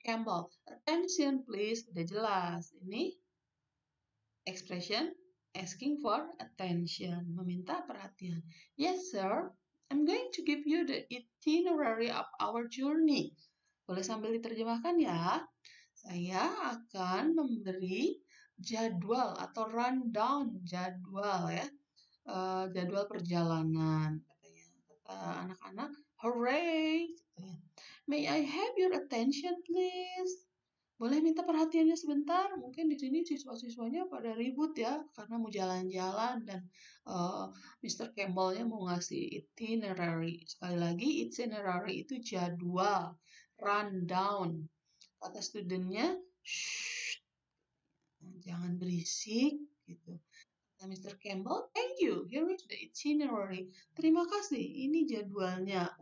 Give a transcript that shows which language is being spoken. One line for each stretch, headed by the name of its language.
English: Campbell, attention please.
Indonesian: Udah jelas. Ini
English: expression asking for attention,
Indonesian: meminta perhatian.
English: Yes, sir. I'm going to give you the itinerary of our journey.
Indonesian: Boleh sambil diterjemahkan ya. Saya akan memberi jadwal atau rundown jadwal ya jadwal perjalanan. Kata anak-anak, hooray! Katanya.
English: May I have your attention, please?
Indonesian: Boleh minta perhatiannya sebentar? Mungkin di sini siswa-siswanya pada ribut ya, karena mau jalan-jalan dan Mr. Campbell-nya mau ngasih itinerary. Sekali lagi, itinerary itu jadwal, rundown. Kata studentnya, shh, jangan berisik, gitu. Kata Mr.
English: Campbell, thank you, here is the itinerary.
Indonesian: Terima kasih, ini jadwalnya.